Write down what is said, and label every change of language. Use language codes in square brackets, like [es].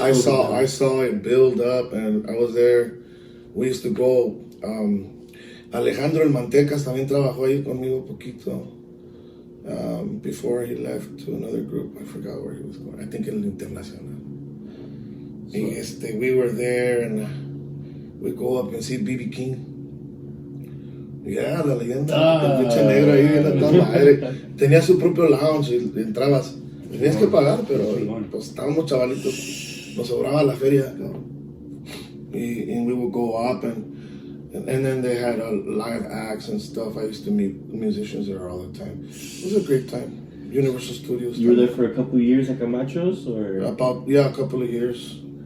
[en] I saw it build up, and I was there. We used to go. [es] Alejandro El Mantecas también trabajó ahí conmigo poquito. [en] Before he left to another group, I forgot where he was going. I think in Internacional. We were there, and we go up and see B.B. King. [es] Yeah, la leyenda, el pinche negro ahí era toda madre. Tenía su propio lounge y entrabas. Tenías que pagar, pero pues estábamos chavalitos. Nos sobraba la feria. [en] And we would go up, and then they had live acts and stuff. I used to meet musicians there all the time. It was a great time. Universal Studios. You were there for a couple of years at Camacho's, or? A couple of years.